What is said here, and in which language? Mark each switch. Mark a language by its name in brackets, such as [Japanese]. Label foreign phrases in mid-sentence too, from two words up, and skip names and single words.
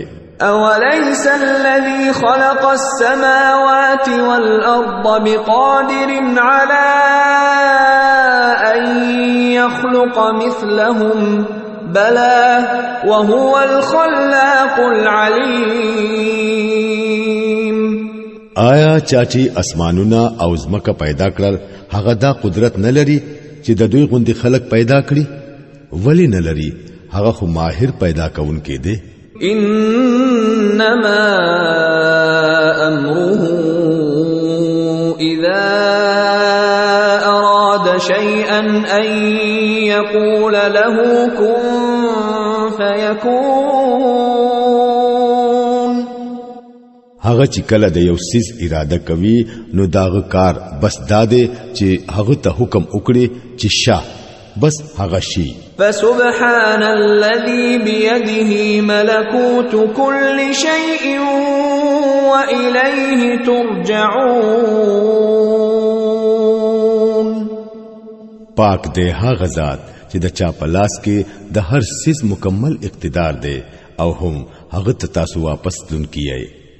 [Arabic] أوليس الذي خلق السماوات والأرض بقادر على أن يخلق مثلهم بلى وهو الخلاق العليم. [Pashto] آیا چاچی اسمانونه او زمکه پیدا کړل هغه دا قدرت نه لري چې د دوی غوندي خلق پیدا کړي؟ ولی نه لري؟ هغه خو ماهر پیدا کونکي دی. [Arabic] إنما أمره إذا أراد شيئا أن يقول له كن فيكون. [Pashto] هغه چې کله د یو سیز اراده کوي نو داغه کار بس داده چې هغه ته حکم وکړي چې شاه بس هغه شي. [Arabic] فسبحان الذي بيده ملكوت كل شيء وإليه ترجعون. [Pashto] پاک دی هغه ذات چې د چا پلاس کې د هر سیز مکمل اقتدار دی او هم هغه ته تاسو واپس دن کیای